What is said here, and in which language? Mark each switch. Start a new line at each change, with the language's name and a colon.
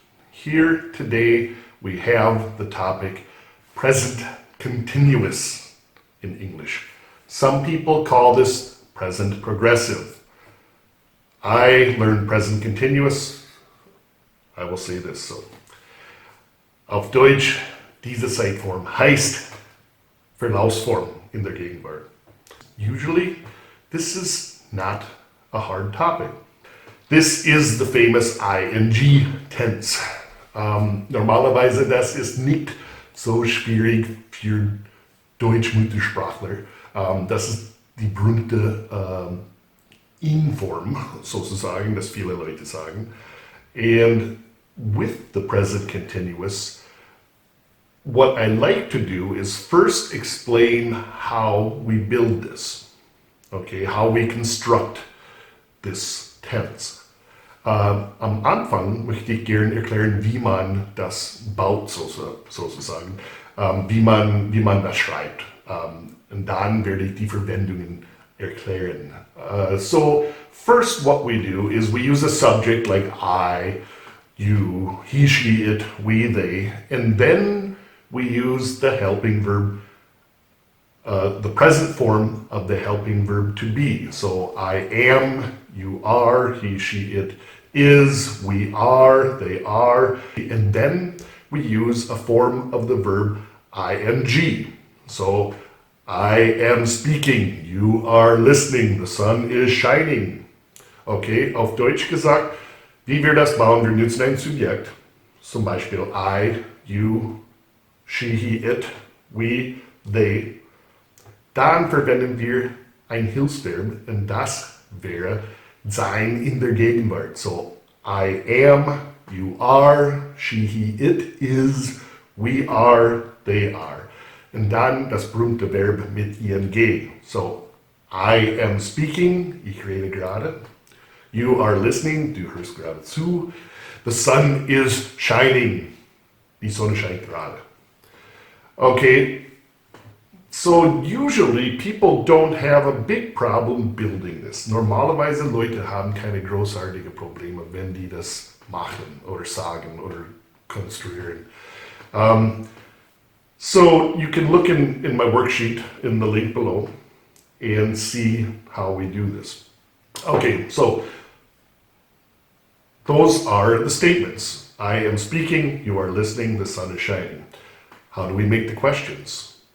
English: Here today we have the topic present continuous in English. Some people call this present progressive. I learned present continuous. I will say this so.
German: Auf Deutsch, diese Zeitform heißt Verlaufsform in der Gegenwart.
English: Usually, this is not a hard topic. This is the famous ing tense.
German: Normalerweise, das ist nicht so schwierig für Deutsch-Muttersprachler. Das ist die berühmte In-Form, sozusagen, das viele Leute sagen.
English: And with the present continuous, what I like to do is first explain how we build this, okay, how we construct this tense.
German: Am Anfang möchte ich gerne erklären, wie man das baut, sozusagen, wie man das schreibt. Und dann werde ich die Verwendungen erklären.
English: So first what we do is we use a subject like I, you, he, she, it, we, they, and then we use the helping verb, the present form of the helping verb to be. So I am, you are, he, she, it is, we are, they are, and then we use a form of the verb ing. So I am speaking, you are listening, the sun is shining.
German: Okay, auf Deutsch gesagt, wie wir das bauen, wir nutzen ein Subjekt, zum Beispiel I, you, she, he, it, we, they. Dann verwenden wir ein Hilfsverb und das wäre sein in der Gegenwart.
English: So, I am, you are, she, he, it is, we are, they are.
German: Und dann das berühmte Verb mit ing.
English: So, I am speaking,
German: ich rede gerade.
English: You are listening,
German: du hörst gerade zu.
English: The sun is shining,
German: die Sonne scheint gerade.
English: Okay, so usually people don't have a big problem building this.
German: Normalerweise Leute haben keine großartigen Probleme, wenn die das machen oder sagen oder konstruieren.
English: So you can look in my worksheet in the link below and see how we do this. Okay, so those are the statements. I am speaking, you are listening, the sun is shining. How do we make the questions?